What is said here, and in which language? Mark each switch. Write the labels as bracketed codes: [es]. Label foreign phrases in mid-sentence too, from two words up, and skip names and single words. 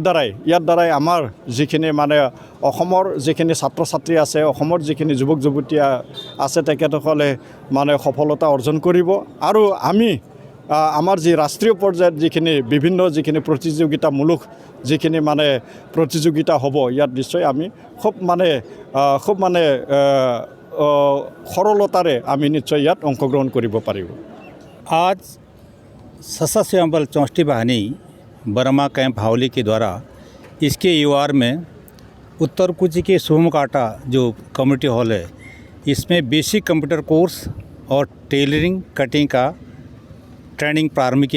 [as] দ্বাৰাই আমাৰ যিখিনি মানে অসমৰ যিখিনি ছাত্ৰ ছাত্ৰী আছে অসমৰ যিখিনি যুৱক যুৱতী আছে তেখেতসকলে মানে সফলতা অৰ্জন কৰিব আৰু আমি আমাৰ যি ৰাষ্ট্ৰীয় পৰ্যায়ত যিখিনি বিভিন্ন যিখিনি প্ৰতিযোগিতামূলক যিখিনি মানে প্ৰতিযোগিতা হ'ব ইয়াত নিশ্চয় আমি খুব মানে সৰলতাৰে আমি নিশ্চয় ইয়াত অংশগ্ৰহণ কৰিব পাৰিব [hi] आज सशस्त्र बल 64 वाहिनी बर्मा कैंप हावली के द्वारा इसके यूआर में उत्तर कुची के सोमकाटा जो [en] community hall [hi] है इसमें [en] basic computer course [hi] और [en] tailoring cutting [hi] का ट्रेनिंग प्रारंभ किया